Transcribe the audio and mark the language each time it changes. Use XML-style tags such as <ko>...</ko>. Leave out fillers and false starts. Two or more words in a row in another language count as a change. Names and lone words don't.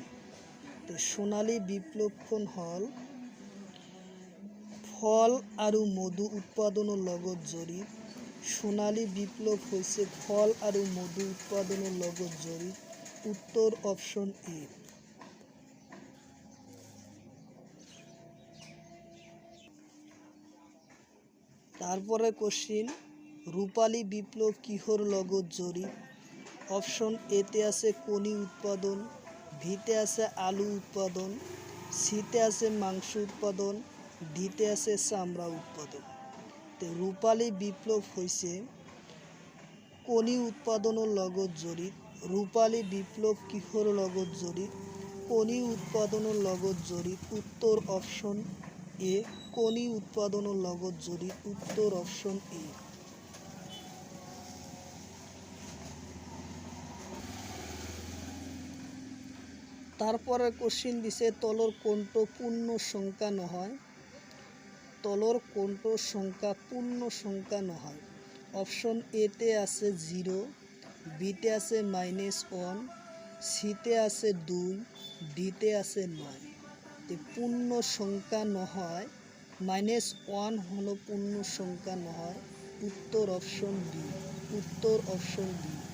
<as>তো সোণালী বিপ্লবখন হল ফল আৰু মধু উৎপাদনৰ লগত জড়িত। সোণালী বিপ্লব হৈছে ফল আৰু মধু উৎপাদনৰ লগত জড়িত। উত্তর</as> <en>option A.</en> <as>তারপরে কোশ্চিন, রূপালী বিপ্লব কিহৰ লগত জড়িত? অপশন এতে আছে কণী উৎপাদন, বিতে আছে আলু উৎপাদন, সিতে আছে মাংস উৎপাদন, ডিতে আছে চামড়া উৎপাদন। তো রূপালী বিপ্লব হৈছে কণী উৎপাদন ও লগত জড়িত। রূপালী বিপ্লব কিহর লগত জড়িত? কণী উৎপাদন ও লগত জড়িত। উত্তর</as> <en>option A,</en> <as>কণী উৎপাদন ও লগত জড়িত। উত্তর</as> <en>option A.</en> <as>তারপরে কোশ্চিন দিছে তলর কোনটো পূর্ণ সংখ্যা নহয়? তলর কোনটো সংখ্যা পূর্ণ সংখ্যা নহয়? অপশন এতে আছে 0, বিতে আছে -1, সিতে আছে 2, ডিতে আছে 9। পূর্ণ সংখ্যা নহয়, -1 হলো পূর্ণ সংখ্যা নহয়। উত্তর</as> <en>option B.</en> <as>উত্তর</as> <en>option B.</en>